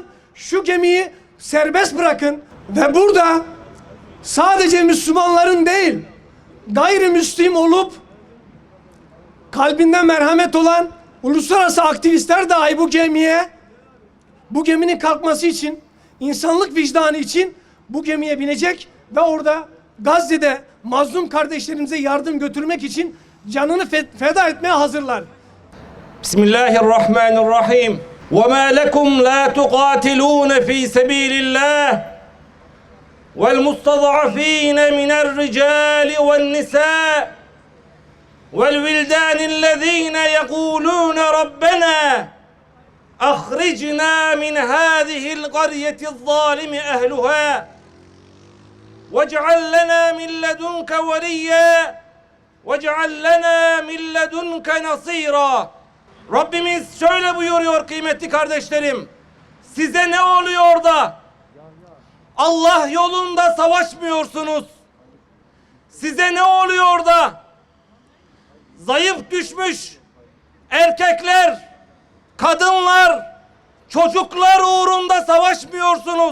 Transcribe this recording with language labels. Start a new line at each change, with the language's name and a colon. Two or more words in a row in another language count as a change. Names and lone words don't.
Turkish: Şu gemiyi serbest bırakın ve burada sadece Müslümanların değil, gayrimüslim olup kalbinde merhamet olan uluslararası aktivistler dahi bu geminin kalkması için, insanlık vicdanı için bu gemiye binecek ve orada Gazze'de mazlum kardeşlerimize yardım götürmek için canını feda etmeye hazırlar. Bismillahirrahmanirrahim.
Arabic: وَمَا لَكُمْ لَا تُقَاتِلُونَ فِي سَبِيلِ اللّٰهِ وَالْمُسْتَضْعَفِينَ مِنَ الرِّجَالِ وَالنِّسَاءِ وَالْوِلْدَانِ الَّذ۪ينَ يَقُولُونَ رَبَّنَا أخرجنا من هذه القرية الظالم أهلها واجعل لنا من لدنك وليا واجعل لنا من لدنك نصيرا.
Turkish: Rabbimiz şöyle buyuruyor kıymetli kardeşlerim. Size ne oluyor da Allah yolunda savaşmıyorsunuz? Size ne oluyor da zayıf düşmüş erkekler, kadınlar, çocuklar uğrunda savaşmıyorsunuz?